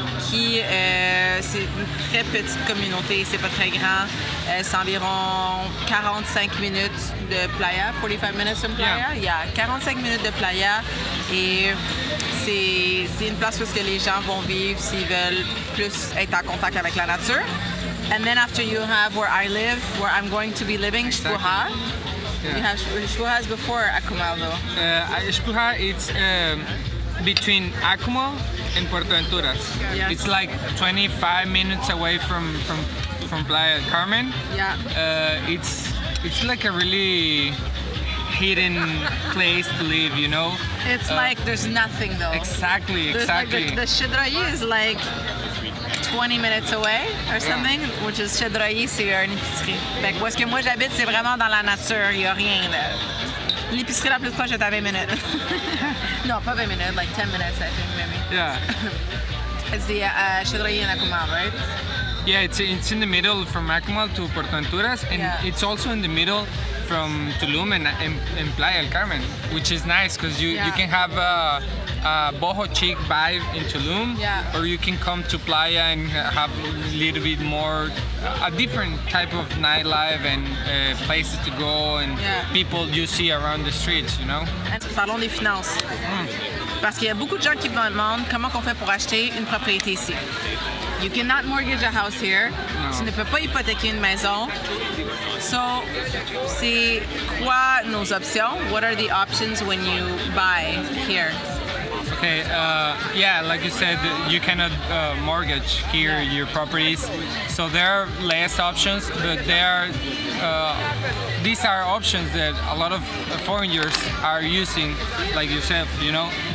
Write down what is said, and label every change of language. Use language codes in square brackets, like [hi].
[fr] qui, c'est une très petite communauté, c'est pas très grand. C'est environ 45 minutes de playa, [en] 45 minutes from playa. [fr] Il y a 45 minutes de playa et c'est une place où les gens vont vivre s'ils veulent plus être en contact avec la nature. [en] And then after you have where I live, where I'm going to be living, Xpuja. You have Xpuja is before Akumal though. Xpuja, it's between Akumal and Puerto Venturas. Yeah. It's like 25 minutes away from Playa del Carmen. Yeah. It's like a really hidden place to live, you know? It's like there's nothing though. Exactly. Like the Chedraui is like 20 minutes away or something, which is Chedraui, [fr] c'est une épicerie. Fait que où est-ce que moi j'habite, c'est vraiment dans la nature, il n'y a rien là. L'épicerie la plus proche est à 20 minutes. Non, pas 20 minutes, [en] like 10 minutes I think maybe. Yeah. It's the Chedraui in Akumal, right? Yeah, it's in the middle from Akumal to Puerto Venturas, and it's also in the middle from Tulum and Playa del Carmen, which is nice because you can have a boho chic vibe in Tulum, or you can come to Playa and have a little bit more, a different type of nightlife and places to go and people you see around the streets, you know? [fr] Parlons des finances. Parce qu'il y a beaucoup de gens qui me demandent comment on fait pour acheter une propriété ici. [en] You cannot mortgage a house here. [fr] No. Tu ne peux pas hypothéquer une maison. So, c'est quoi nos options? [en] What are the options when you buy here? Okay, yeah, like you said, you cannot mortgage here your properties. So there are less options, but these are options that a lot of foreigners are using, like yourself, you know.